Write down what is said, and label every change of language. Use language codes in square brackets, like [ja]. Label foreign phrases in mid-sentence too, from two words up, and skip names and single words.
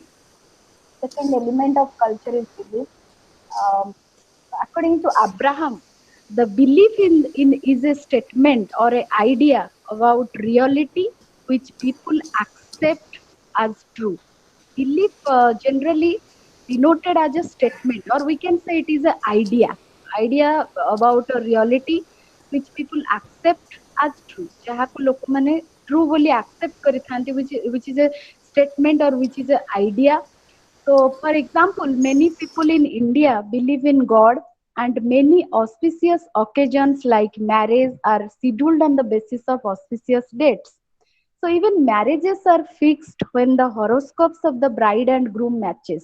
[en] Second element of culture is belief. Um, According to Abraham, the belief in is a statement or an idea about reality which people accept as true. Belief generally denoted as a statement, or we can say it is an idea about a reality which people accept as true. [or] ଯାହାକୁ ଲୋକମାନେ true ବୋଲି accept କରିଥାନ୍ତି, [en] which is a statement or which is an idea. So, for example, many people in India believe in God, and many auspicious occasions like marriage are scheduled on the basis of auspicious dates. So, even marriages are fixed when the horoscopes of the bride and groom matches.